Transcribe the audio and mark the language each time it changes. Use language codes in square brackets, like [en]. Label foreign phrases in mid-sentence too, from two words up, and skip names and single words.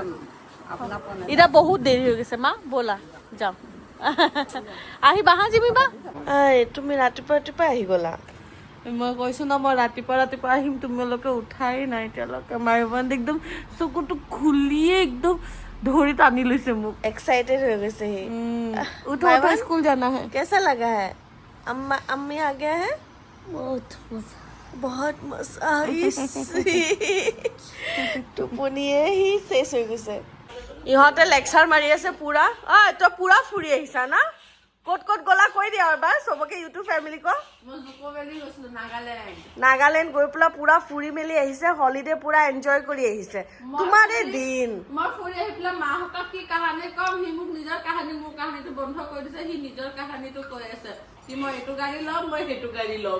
[as] এতিয়া বহুত দেৰি হৈ গৈছে মা ব'লা যাম আহিবা হা জিমিবা তুমি ৰাতিপুৱা আহি গলা মই কৈছো ন মই ৰাতিপুৱা আহিম তোমালোকে উঠাই নাই এতিয়ালৈকে মাইবাণ্ড একদম চকুটো খুলিয়ে একদম ধৰি টানি লৈছে মোক [hi] एक्साइटेड हो गए सही उठो स्कूल जाना है कैसा लगा है अम्मी आ गया है बहुत मजा টোপনিয়ে ही शेष हो गए [as] ইহঁতে লেকচাৰ মাৰি আছে পুৰা তই পুৰা ফুৰি আহিছা না ক'ত গলা কৈ দিয়া এবাৰ চবকে [en] YouTube family [as] ক মই জুকোভেলি গৈছিলো নাগালেণ্ড গৈ পেলাই পুৰা ফুৰি মেলি আহিছে হলিডে পুৰা এনজয় কৰি আহিছে তোমাৰ এই দিন মই ফুৰি আহি পেলাই মাহঁতক কি কাহানী কম সি মোক নিজৰ কাহানী মোৰ কাহানীটো বন্ধ কৰি দিছে সি নিজৰ কাহানীটো কৈ আছে কি মই এইটো গাড়ী ল'ম মই সেইটো গাড়ী ল'ম